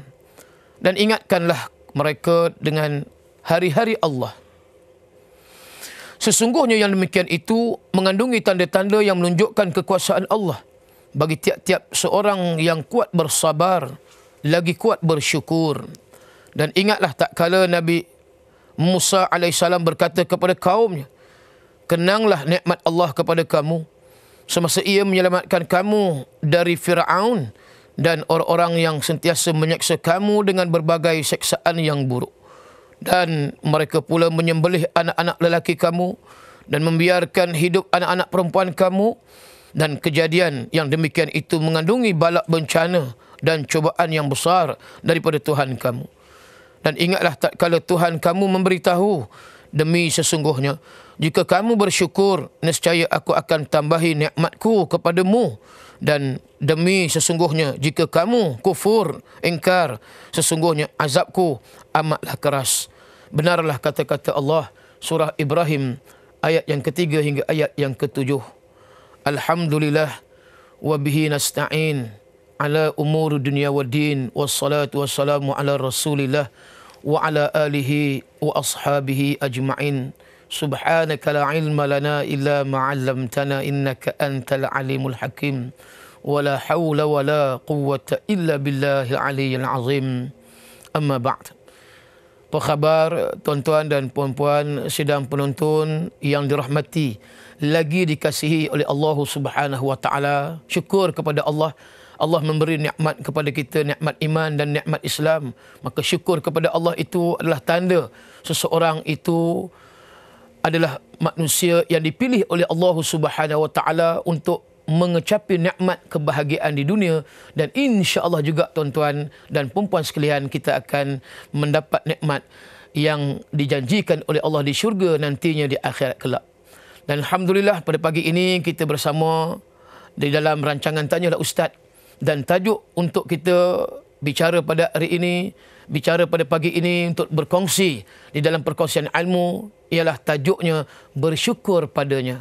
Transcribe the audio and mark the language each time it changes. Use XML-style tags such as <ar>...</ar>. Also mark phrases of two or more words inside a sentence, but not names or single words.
<ms>Dan ingatkanlah mereka dengan hari-hari Allah. Sesungguhnya yang demikian itu mengandungi tanda-tanda yang menunjukkan kekuasaan Allah bagi tiap-tiap seorang yang kuat bersabar, lagi kuat bersyukur. Dan ingatlah tak kala Nabi Musa AS berkata kepada kaumnya, kenanglah nikmat Allah kepada kamu semasa ia menyelamatkan kamu dari Fir'aun dan orang-orang yang sentiasa menyeksa kamu dengan berbagai seksaan yang buruk. Dan mereka pula menyembelih anak-anak lelaki kamu dan membiarkan hidup anak-anak perempuan kamu. Dan kejadian yang demikian itu mengandungi bala bencana dan cubaan yang besar daripada Tuhan kamu. Dan ingatlah tak kala Tuhan kamu memberitahu, demi sesungguhnya jika kamu bersyukur, nescaya aku akan tambahi nikmatku kepadamu. Dan demi sesungguhnya jika kamu kufur, ingkar, sesungguhnya azabku amatlah keras. Benarlah kata-kata Allah, surah Ibrahim ayat yang ketiga hingga ayat yang ketujuh.</ms> <ar>الحمد لله وبه نستعين على أمور الدنيا والدين، والصلاة والسلام على رسول الله وعلى آله وأصحابه أجمعين. سبحانك لا علم لنا إلا ما علمتنا إنك أنت العليم الحكيم. ولا حول ولا قوة إلا بالله العلي العظيم. أما بعد.</ar> <ms>Apa khabar tuan-tuan dan puan-puan sidang penonton yang dirahmati lagi dikasihi oleh Allah</ms> <ar>سبحانه وتعالى.</ar> <ms>Syukur kepada Allah. Allah memberi nikmat kepada kita, nikmat iman dan nikmat Islam. Maka syukur kepada Allah itu adalah tanda seseorang itu adalah manusia yang dipilih oleh Allah</ms> <ar>سبحانه وتعالى</ar> <ms>untuk mengecapi nikmat kebahagiaan di dunia, dan insya-Allah juga tuan-tuan dan puan-puan sekalian kita akan mendapat nikmat yang dijanjikan oleh Allah di syurga nantinya di akhirat kelak. Dan alhamdulillah pada pagi ini kita bersama di dalam rancangan Tanyalah Ustaz, dan tajuk untuk kita bicara pada hari ini, bicara pada pagi ini untuk berkongsi di dalam perkongsian ilmu ialah tajuknya bersyukur padanya.</ms>